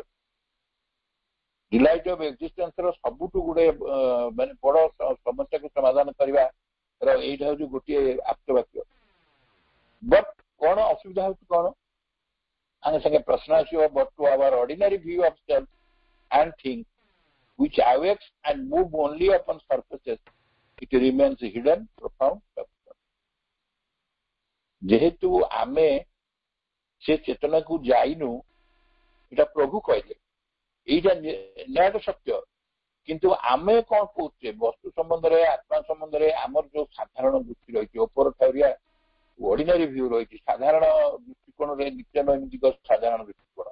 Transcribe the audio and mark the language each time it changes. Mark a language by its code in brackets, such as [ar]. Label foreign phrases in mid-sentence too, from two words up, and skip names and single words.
[en] delight of existence [or] ର ସବୁଠୁ ଗୋଟେ ମାନେ ବଡ ସମସ୍ୟାକୁ ସମାଧାନ କରିବା ଏଇଟା ହଉଛି ଗୋଟିଏ ଆପ୍ତବାକ୍ୟ। ବଟ୍ କଣ ଅସୁବିଧା ହଉଛି କଣ, ଆମେ ସାଙ୍ଗେ ପ୍ରଶ୍ନ ଆସିବ, [en] but to our ordinary view of self and things which awakes and move only upon surfaces, it remains hidden, profound, substance. [or] ଯେହେତୁ ଆମେ ସେ ଚେତନାକୁ ଯାଇନୁ, ଏଇଟା ପ୍ରଭୁ କହିଲେ, ଏଇଟା ନ୍ୟାୟ ସତ୍ୟ। କିନ୍ତୁ ଆମେ କଣ କହୁଛେ ବସ୍ତୁ ସମ୍ବନ୍ଧରେ, ଆତ୍ମା ସମ୍ବନ୍ଧରେ ଆମର ଯୋଉ ସାଧାରଣ ଦୃଷ୍ଟି ରହିଛି, ଉପର ଠାଉରିଆ [en] ordinary view [or] ରହିଛି, ସାଧାରଣ ଦୃଷ୍ଟିକୋଣରେ ନିତ୍ୟନୈମିତିକ ସାଧାରଣ ଦୃଷ୍ଟିକୋଣ।